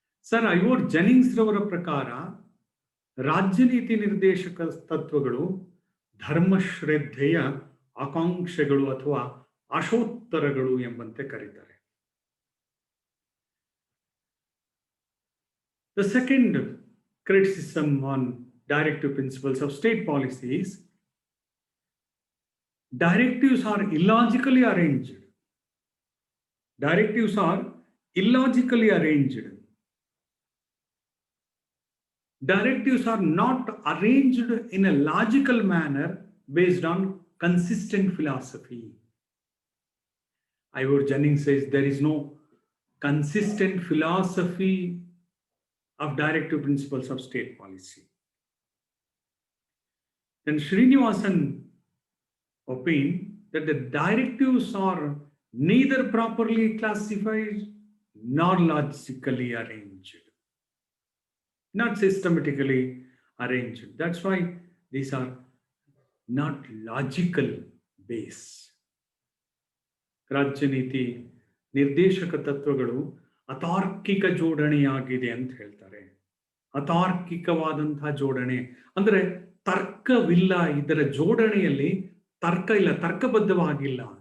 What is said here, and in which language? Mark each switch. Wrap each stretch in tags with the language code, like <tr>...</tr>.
<kn>Sir ಐವೋರ್ ಜೆನಿಂಗ್ಸ್ ರವರ ಪ್ರಕಾರ ರಾಜ್ಯ ನೀತಿ ನಿರ್ದೇಶಕ ತತ್ವಗಳು ಧರ್ಮಶ್ರದ್ಧೆಯ ಆಕಾಂಕ್ಷೆಗಳು ಅಥವಾ ಆಶೋತ್ತರಗಳು ಎಂಬಂತೆ ಕರೀತಾರೆ.</kn> <en>The second criticism on directive principles of state policies: directives are illogically arranged. Directives are illogically arranged. Directives are not arranged in a logical manner based on consistent philosophy. Ivor Jennings says there is no consistent philosophy of directive principles of state policy. Then Srinivasan opined that the directives are neither properly classified nor logically arranged, not systematically arranged. That's why these are not logical base.</en> <kn>ರಾಜ್ಯ ನೀತಿ ನಿರ್ದೇಶಕ ತತ್ವಗಳು ಅತಾರ್ಕಿಕ ಜೋಡಣೆಯಾಗಿದೆ ಅಂತ ಹೇಳ್ತಾರೆ. ಅತಾರ್ಕಿಕವಾದಂತಹ ಜೋಡಣೆ ಅಂದ್ರೆ ತರ್ಕವಿಲ್ಲ, ಇದರ ಜೋಡಣೆಯಲ್ಲಿ ತರ್ಕ ಇಲ್ಲ, ತರ್ಕಬದ್ಧವಾಗಿಲ್ಲ.</kn>